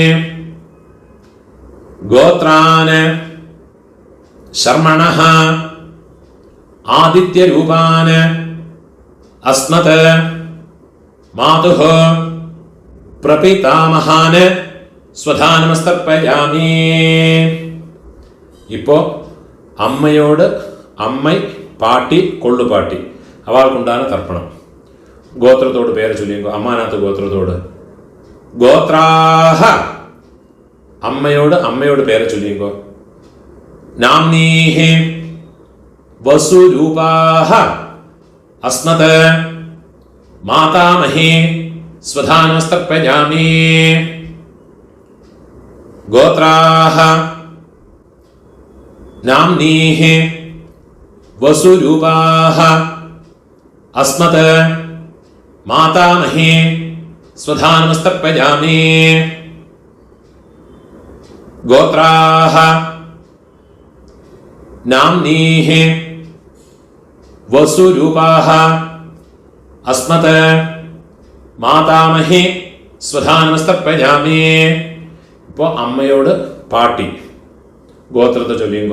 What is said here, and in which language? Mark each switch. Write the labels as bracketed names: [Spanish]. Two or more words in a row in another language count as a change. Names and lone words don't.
[Sanskrit] गोत्रान् शर्मणः आदित्यरूपान् अस्मत् मातुः प्रपितामहान् स्वधानमस्तर्पयामि. [Tamil] இப்போ அம்மையோடு அம்மை பாட்டி கொள்ளு பாட்டி அவளுக்குண்டான தர்ப்பணம். கோத்திரத்தோடு பேரை சொல்லிங்கோ. அம்மாநாத்து கோத்திரத்தோடு. கோத்ராஹ அம்மையோடு பேரை சொல்லிங்கோ. [Sanskrit] नाम्नीः वसुरूपाः अस्मत् मातामही स्वधानमस्तर्पयामि. गोत्राः नाम्नीः वसुरूपाः अस्मत् मातामही स्वधानमस्तर्पयामि. गोत्राः नाम्नीः वसुरूपाः अस्मत मातामही स्वधा नमस्तर्पयामि. [Tamil] இப்போ அம்மையோடு பாட்டி கோத்திரத்தை சொல்லிங்கோ.